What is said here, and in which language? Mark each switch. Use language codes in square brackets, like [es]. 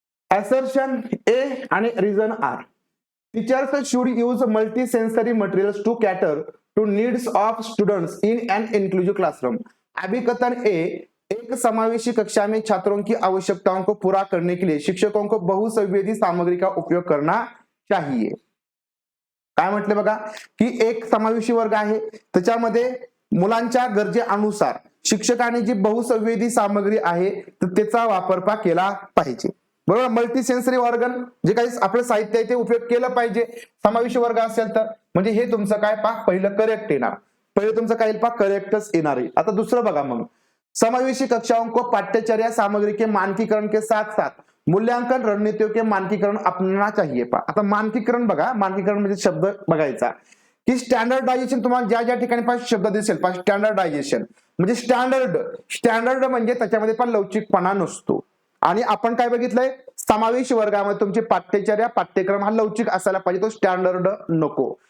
[en] assertion A आणि reason R. Teachers should use multi-sensory materials to cater to needs of students in an inclusive classroom. [hi] अभिकथन A, एक समावेशी कक्षा में छात्रों की आवश्यकताओं को पूरा करने के लिए शिक्षकों को बहुसंवेदी सामग्री का उपयोग करना चाहिए. [mr] काय म्हटले बघा की एक समावेशी वर्ग आहे, त्याच्यामध्ये मुलांच्या गरजेनुसार शिक्षकांनी जी बहुसंवेदी सामग्री आहे तर त्याचा वापर केला पाहिजे. बरोबर. मल्टी सेन्सरी ऑर्गन जे काही आपलं साहित्य आहे ते उपयोग केलं पाहिजे समावेशी वर्ग असेल तर. म्हणजे हे तुमचं काय पहा पहिलं करेक्ट येणार, पहिलं तुमचं काय पहा करेक्टच येणार आहे. आता दुसरं बघा, मग [hi] समावेशी कक्षाओं को पाठ्यचर्या सामग्री के मानकीकरण के साथ साथ मूल्यांकन रणनीतियों के मानकीकरण अपनाना चाहिए. [mr] पहा आता मानकीकरण बघा, मानकीकरण म्हणजे शब्द बघायचा की स्टँडर्डायझेशन. तुम्हाला ज्या ज्या ठिकाणी पास शब्द दिसेल पहा स्टँडर्डायझेशन म्हणजे स्टँडर्ड म्हणजे त्याच्यामध्ये पण लवचिकपणा नसतो. आणि आपण काय बघितलंय समावेशी वर्गामध्ये तुमची पाठ्यचर्या पाठ्यक्रम हा लवचिक असायला पाहिजे, तो स्टँडर्ड नको.